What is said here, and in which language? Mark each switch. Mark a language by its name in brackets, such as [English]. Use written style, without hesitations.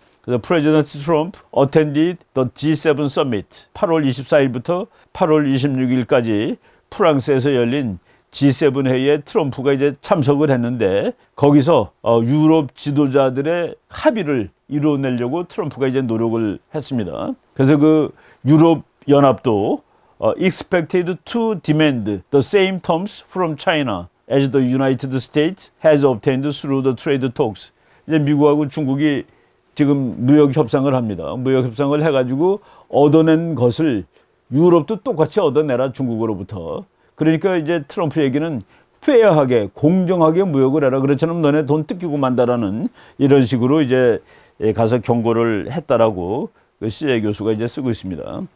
[Korean] 그래서 프레지던트 트럼프 [English] attended the G7 summit [Korean] 8월 24일부터 8월 26일까지 프랑스에서 열린 G7 회의에 트럼프가 이제 참석을 했는데 거기서 유럽 지도자들의 합의를 이루어내려고 트럼프가 이제 노력을 했습니다. 그래서 그 유럽 연합도 [English] expected to demand the same terms from China as the United States has obtained through the trade talks. [Korean] 이제 미국하고 중국이 지금 무역 협상을 합니다. 무역 협상을 해가지고 얻어낸 것을 유럽도 똑같이 얻어내라 중국으로부터. 그러니까 이제 트럼프 얘기는 페어하게 공정하게 무역을 해라. 그렇잖아요. 너네 돈 뜯기고 만다라는 이런 식으로 이제 가서 경고를 했다라고 그 CA 교수가 이제 쓰고 있습니다.